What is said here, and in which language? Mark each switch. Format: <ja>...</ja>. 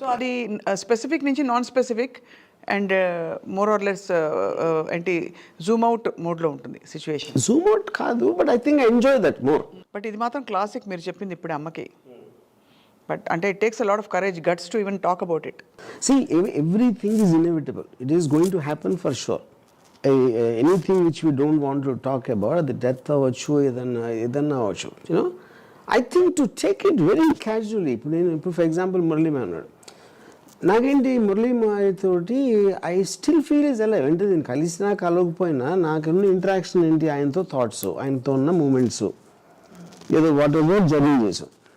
<te>So అది specific నుంచి non specific</te> <en>and more or less</en> <te>ఏంటి జూమ్ అవుట్ మోడ్లో ఉంటుంది సిచ్యువేషన్. జూమ్ అవుట్ కాదు,</te> <en>But I think I enjoy that more. But</en> <te>ఇది మాత్రం క్లాసిక్ మీరు చెప్పింది ఇప్పుడు అమ్మకి.</te> <en>But అంటే it takes a lot of courage, guts to even talk about it. See, everything is inevitable. It is going to happen for sure. Anything which we don't want to talk about, the death</en> <te>అవ్వచ్చు, ఏదన్నా అవ్వచ్చు.</te> <en>I think to take it very casually.</en> <te>ఇప్పుడు for example Murali మా అన్నాడు, నాకేంటి మురళీ మాతోటి</te> <en>I still feel is alive.</en> <te>అంటే నేను కలిసినా కలవకపోయినా నాకున్న ఇంటరాక్షన్ ఏంటి, ఆయనతో థాట్స్, ఆయనతో ఉన్న మూమెంట్స్, ఏదో</te> <en>whatever</en> <te>జర్నీ చేసాం.</te>